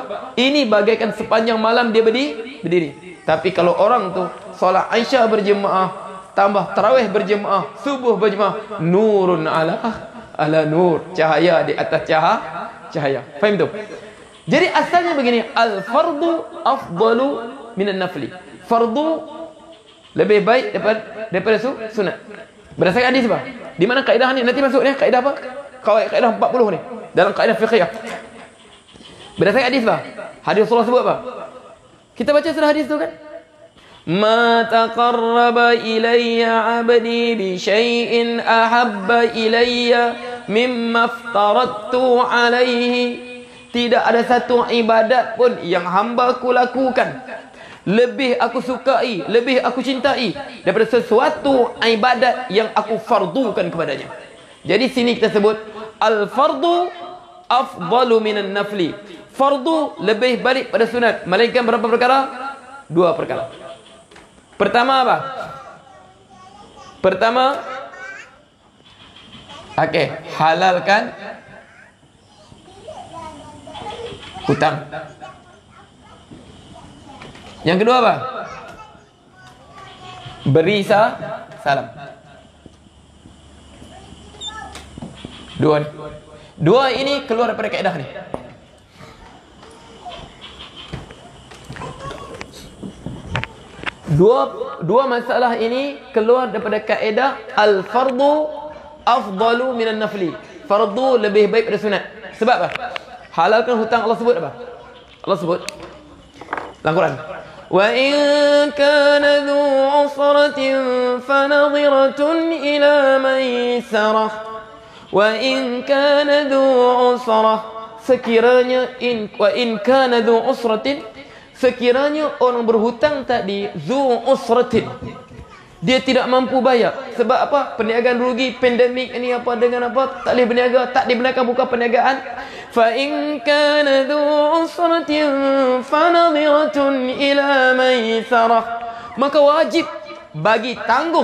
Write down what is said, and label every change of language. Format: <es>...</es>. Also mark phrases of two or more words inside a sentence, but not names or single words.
<ms>Ini bagaikan sepanjang malam dia berdiri. Tapi kalau orang tu solat isya' berjemaah, tambah tarawih berjemaah, subuh berjemaah,</ms> <ar>نور على نور,</ar> <ms>cahaya di atas cahaya. Faham tu? Jadi asalnya begini,</ms> <ar>الفرض أفضل من النفل.</ar> <ms>Fardu lebih baik daripada sunat. Berdasarkan hadis apa? Di mana kaedah ni? Nanti masuk ni kaedah apa? Kaedah 40 ni dalam kaedah fiqhiyah. Berdasarkan hadis apa? Hadis Rasulullah sebut apa? Kita baca surah hadis tu kan?</ms> <ar>ما تقرب إلي عبدي بشيء أحب إلي مما افترضت عليه.</ar> <ms>Tidak ada satu ibadat pun yang hamba-Ku lakukan lebih aku sukai, lebih aku cintai daripada sesuatu ibadat yang aku fardukan kepadanya. Jadi sini kita sebut</ms> <ar>الفرض أفضل من النفل.</ar> <ms>Fardu lebih baik pada sunat. Melainkan berapa perkara? 2 perkara. Pertama apa? Pertama, halalkan hutang. Yang kedua apa? Beri salam. Dua ini keluar daripada kaedah ni. Dua masalah ini keluar daripada kaedah</ms> <ar>الفرض أفضل من النفل.</ar> <ms>Fardu lebih baik daripada sunat. Sebab apa? Halalkan hutang, Allah sebut apa? Allah sebut dalam Quran,</ms> <ar>وإن كان ذو عسرة فنظرة إلى ميسرة. وإن كان ذو عسرة,</ar> <ms>sekiranya</ms> <ar>وإن كان ذو عسرة,</ar> <ms>sekiranya orang berhutang tadi</ms> <ar>ذو عسرة,</ar> <ms>dia tidak mampu bayar. Sebab apa? Perniagaan rugi, pandemik ini apa dengan apa, tak boleh berniaga, tak dibenarkan buka perniagaan.</ms> <ar>فإن كان ذو عسرة فنظرة إلى ميسرة,</ar> <ms>maka wajib bagi tangguh.</ms>